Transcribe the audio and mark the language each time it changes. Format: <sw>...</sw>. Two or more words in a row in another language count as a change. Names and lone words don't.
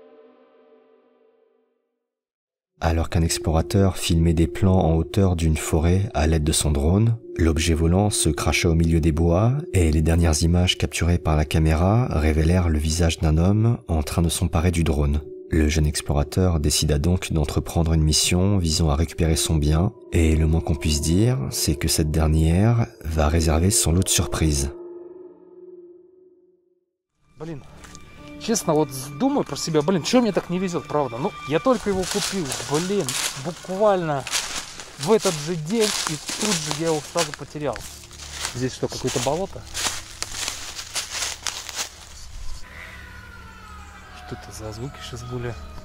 <fr>Alors qu'un explorateur filmait des plans en hauteur d'une forêt à l'aide de son drone, l'objet volant se cracha au milieu des bois et les dernières images capturées par la caméra révélèrent le visage d'un homme en train de s'emparer du drone. Le jeune explorateur décida donc d'entreprendre une mission visant à récupérer son bien, et le moins qu'on puisse dire, c'est que cette dernière va réserver son lot de surprises.</fr> <ru>Блин, честно, вот думаю про себя, блин, что мне так не везет, правда? Ну, я только его купил, блин, буквально в этот же день, и тут же я его сразу потерял. Здесь что, какое-то болото? Что это за звуки сейчас были?</ru>